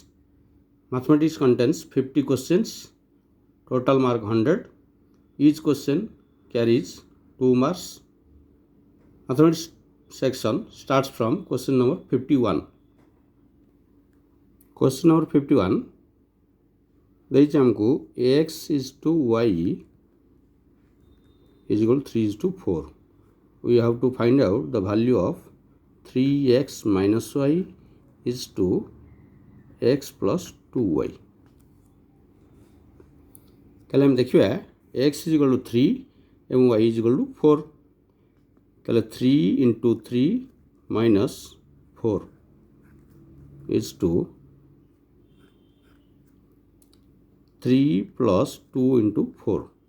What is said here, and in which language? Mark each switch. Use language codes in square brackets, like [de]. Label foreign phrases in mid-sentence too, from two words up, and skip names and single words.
[en] Mathematics contains 50 questions, total mark 100. Each question carries 2 marks. Mathematics section starts from question number 51. Question number 51 [or] ଦେଇଛି ଆମକୁ [en] ax is to y is equal to 3 is to 4. We have to find out the value of 3x minus y is to x plus 2y. [or] ତାହେଲେ ଆମେ ଦେଖିବା [en] x is equal to 3 ଏବଂ y is equal to 4. ତାହେଲେ 3 into 3 minus 4 is to 3 plus 2 into 4.